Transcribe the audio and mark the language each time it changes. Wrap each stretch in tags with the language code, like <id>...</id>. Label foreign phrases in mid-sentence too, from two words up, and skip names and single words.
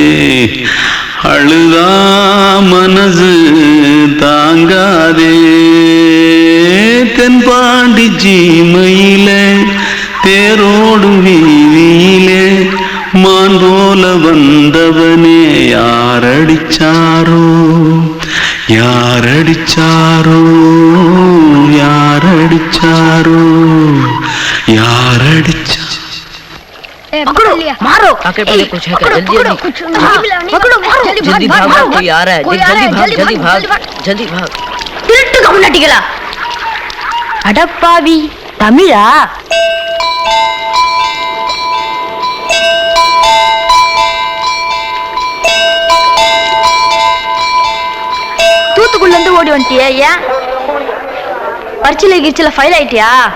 <ta>அழுதா மனசு தாங்காதே தென்பாண்டி சீமையில தேரோடும் வீதியிலே மான் போல வந்தவனே யாரடிச்சாரோ யாரடிச்சாரோ யாரடிச்சாரோ யாரடிச்சா</ta> <hi>पकड़ो मारो आके पहले कुछ है क्या जल्दी जल्दी पकड़ो मारो जल्दी भाग कोई आ रहा है जल्दी भाग</hi> <ta>திருட்டுக்கு முன்னாடிகளா அடப்பாவி தமிழா தூத்துக்குள்ள இருந்து ஓடி வந்துட்டியா ஏன் பரிச்சையில கிரிச்சில ஃபைல் ஆயிட்டியா</ta>